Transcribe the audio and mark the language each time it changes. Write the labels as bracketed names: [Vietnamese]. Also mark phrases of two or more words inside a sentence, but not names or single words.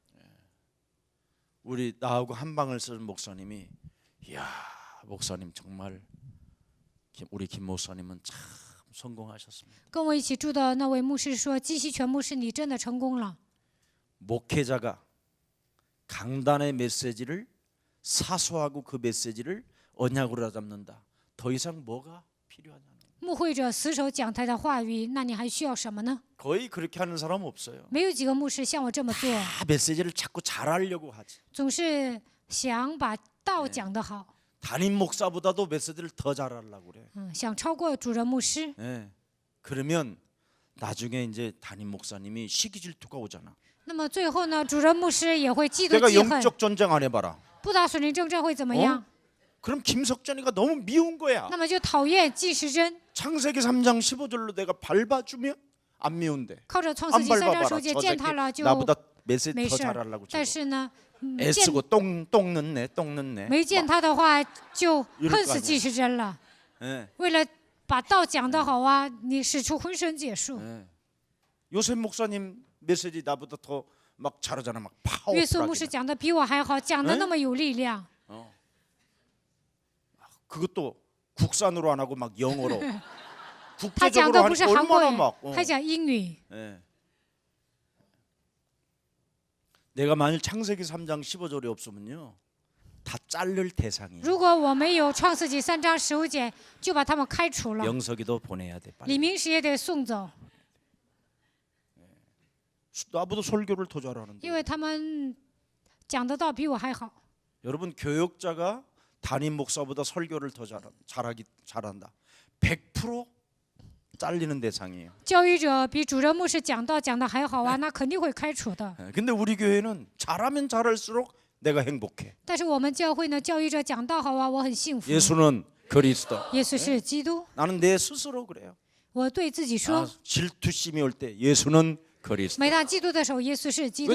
[Korean] 우리 나하고 한 방을 쓰는 목사님이 이야 목사님 정말 우리 김 목사님은 참 성공하셨습니다. [Chinese] 跟我一起住的那位牧师说：“基西全牧师，你真的成功了。 [Korean] 목회자가 강단의 메시지를 사소하고 그 메시지를 언약으로 잡는다. 더 이상 뭐가 필요하냐? [Chinese] 牧会者死守讲台的话语，那你还需要什么呢？ [Korean] 거의 그렇게 하는 사람 없어요. [Chinese] 没有几个牧师像我这么做， [Korean] 다 메시지를 자꾸 잘하려고 하지. [Chinese] 总是想把道讲得好， [Korean] 담임 목사보다도 메시지를 더 잘하려고 그래. [Chinese] 想超过主任牧师。 [Korean] 예. 그러면 나중에 이제 담임 목사님이 시기 질투가 오잖아. [Chinese] 那么最后呢，主任牧师也会嫉妒 [Korean] 내가 [Chinese] 记恨， [Korean] 영적 전쟁 안 해봐라. [Chinese] 不打属灵征战会怎么样？ [Korean] 그럼 김석전이가 너무 미운 거야. [Chinese] 那么就讨厌纪时珍。 [Korean] 창세기 3장 15절로 내가 밟아주면 안 미운데. [Chinese] 靠着创 [Korean] 안 [Chinese] 世纪3章 [Korean] 밟아봐라. [Chinese] 书节 [Korean] 저 [Chinese] 践 [Korean] 새끼 [Chinese] 踏了就 [Korean] 나보다 메시지 [Chinese] 没 [Korean] 더 [Chinese] 事， [Korean] 잘하려고 [Chinese] 但 [Korean] 저거. [Chinese] 是呢，践 [Korean] 애쓰고 똥 넣네, 똥 넣네. [Chinese] 没践踏的话就 [Korean] 이럴 [Chinese] 恨 [Korean] 거 [Chinese] 死 [Korean] 아니야 [Chinese] 纪时珍了。 [Korean] 예, [Chinese] 为了把道讲得好啊，你使出浑身解数。 [Korean] 예. 요셉 목사님 메시지 나보다 더 막 잘하잖아, 막 [Chinese] 约瑟牧师 [Korean] 파워풀하게. [Chinese] 讲的比我还好，讲的那么有力量。 [Korean] 그것도 국산으로 안 하고 막 영어로. [Chinese] 他讲的 [Korean] 국제적으로 [Chinese] 不是 [Korean] 하니까 [Chinese] 韩国 [Korean] 얼마나 [Chinese] 语 [Korean] 막. ， [Chinese] 他讲英语。 [Korean] 예. 내가 만일 창세기 3장 15절이 없으면요, 다 자를 대상이에요. [Chinese] 如果我没有创世纪3章15节，就把他们开除了。 [Korean] 영석이도 보내야 돼. [Chinese] 李 [Korean] 빨리. [Chinese] 明石也得送走， [Korean] 나보다 설교를 더 잘하는데. [Chinese] 因为他们讲的道比我还好。 [Korean] 여러분 교역자가 담임 목사보다 설교를 더 잘한다. 100% 잘리는 대상이에요. [Chinese] 教育者比主任牧师讲道讲的还好啊，那肯定会开除的。 [Korean] 근데 우리 교회는 잘하면 잘할수록 내가 행복해. [Chinese] 但是我们教会呢，教育者讲道好啊，我很幸福。 [Korean] 예수는 그리스도. [Chinese] 耶稣是基督， [Korean] 나는 내 스스로 그래요. [Chinese] 我对自己说， [Korean] 질투심이 올 때 예수는 그리스도. [Chinese] 每当嫉妒的时候，耶稣是基